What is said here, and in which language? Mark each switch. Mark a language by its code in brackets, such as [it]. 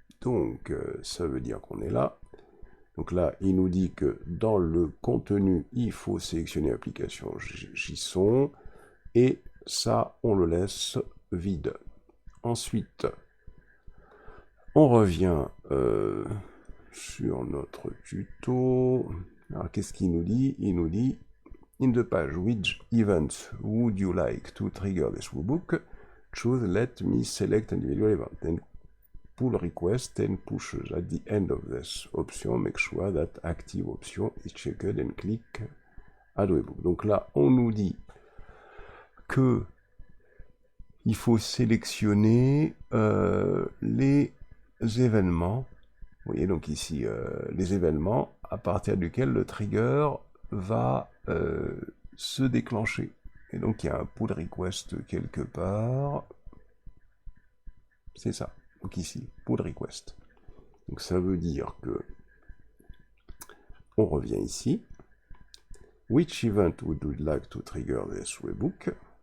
[fr] Donc ça veut dire qu'on est là. Donc là, il nous dit que dans le contenu, il faut sélectionner application JSON et ça, on le laisse vide. Ensuite, on revient sur notre tuto. Alors, qu'est-ce qu'il nous dit? Il nous dit, [en] in the page, which event would you like to trigger this webhook? Choose let me select individual event. And pull request and pushes. At the end of this option, make sure that active option is checked and click add webhook. [fr] Donc là, on nous dit que il faut sélectionner les événements. Vous voyez donc ici les événements à partir duquel le trigger va se déclencher. Et donc il y a un pull request quelque part. C'est ça. Donc ici, pull request. Donc ça veut dire que on revient ici. [en] Which event would you like to trigger this webhook?